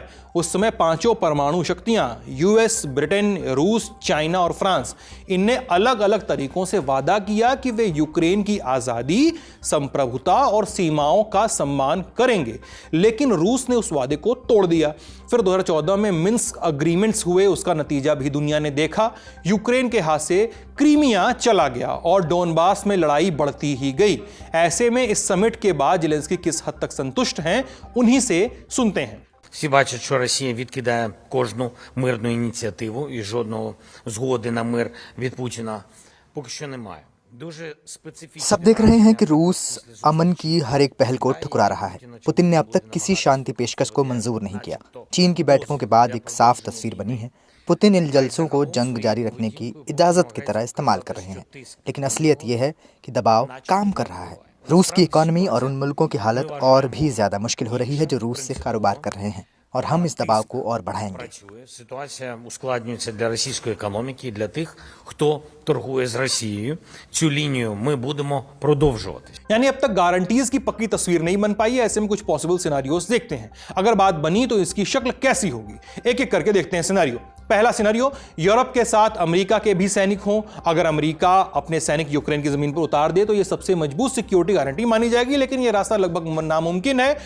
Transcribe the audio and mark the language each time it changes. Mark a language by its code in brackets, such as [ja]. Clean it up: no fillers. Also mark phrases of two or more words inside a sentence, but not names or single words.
[hi] उस समय पांचों परमाणु शक्तियां यूएस, ब्रिटेन, रूस, चाइना और फ्रांस, इनने अलग अलग तरीकों से वादा किया कि वे यूक्रेन की आजादी, संप्रभुता और सीमाओं का सम्मान करेंगे, लेकिन रूस ने उस वादे को तोड़ दिया। फिर 2014 में मिन्स्क अग्रीमेंट्स हुए, उसका नतीजा भी दुनिया ने देखा। यूक्रेन के हाथ से क्रीमिया चला गया और डोनबास में लड़ाई बढ़ती ही गई। ऐसे में इस समिट के बाद ज़ेलेंस्की किस हद तक संतुष्ट हैं, उन्हीं से सुनते हैं। [uk] Всі бачать, що Росія відкидає кожну мирну ініціативу і жодного згоди на мир від Путіна поки що немає. [hi] सब देख रहे हैं कि रूस अमन की हर एक पहल को ठुकरा रहा है। पुतिन ने अब तक किसी शांति पेशकश को मंजूर नहीं किया। चीन की बैठकों के बाद एक साफ तस्वीर बनी है। पुतिन इन जलसों को जंग जारी रखने की इजाजत की तरह इस्तेमाल कर रहे हैं, लेकिन असलियत यह है कि दबाव काम कर रहा है। रूस की इकॉनमी और उन मुल्कों की हालत और भी ज्यादा मुश्किल हो रही है जो रूस से कारोबार कर रहे हैं, और हम इस दबाव को और बढ़ाएंगे। [uk] Ситуація ускладнюється для російської економіки і для тих, хто торгує з Росією. Цю лінію ми будемо продовжувати. [hi] यानी अब तक गारंटीज की पक्की तस्वीर नहीं बन पाई है। ऐसे में कुछ पॉसिबल सिनेरियोस देखते हैं। अगर बात बनी तो इसकी शक्ल कैसी होगी, एक एक करके देखते हैं सिनेरियो। पहला सिनेरियो, यूरोप के साथ अमेरिका के भी सैनिक हों। अगर अमेरिका अपने सैनिक यूक्रेन की जमीन पर उतार दे तो यह सबसे मजबूत सिक्योरिटी गारंटी मानी जाएगी, लेकिन यह रास्ता लगभग नामुमकिन है।